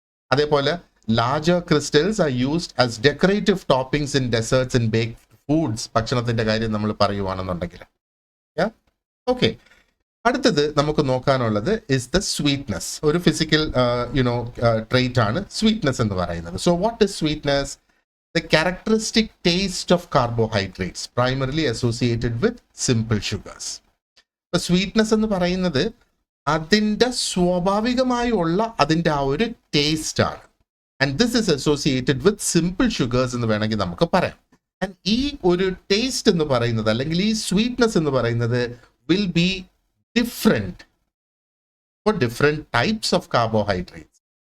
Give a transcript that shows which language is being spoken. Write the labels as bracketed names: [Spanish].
[English] അതേപോലെ larger crystals are used as decorative toppings in desserts and baked foods. [Malayalam] ഭക്ഷണത്തിന്റെ കാര്യം നമ്മൾ പറയുവാണെന്നുണ്ടെങ്കിൽ. ഓക്കെ, അടുത്തത് നമുക്ക് നോക്കാനുള്ളത് [English] Is the sweetness. [Malayalam] ഒരു ഫിസിക്കൽ ട്രേറ്റ് ആണ് സ്വീറ്റ്നെസ് എന്ന് പറയുന്നത്. [English] So what is sweetness? The characteristic taste of carbohydrates primarily associated with simple sugars. [Malayalam] ഇപ്പൊ സ്വീറ്റ്നെസ് എന്ന് പറയുന്നത് അതിൻ്റെ സ്വാഭാവികമായുള്ള അതിൻ്റെ ആ ഒരു ടേസ്റ്റ് ആണ്. [English] and this is associated with simple sugars [Malayalam] എന്ന് വേണമെങ്കിൽ നമുക്ക് പറയാം. ആൻഡ് ഈ ഒരു ടേസ്റ്റ് എന്ന് പറയുന്നത് അല്ലെങ്കിൽ ഈ സ്വീറ്റ്നെസ് എന്ന് പറയുന്നത് [English] Will be different for different types of carbohydrates.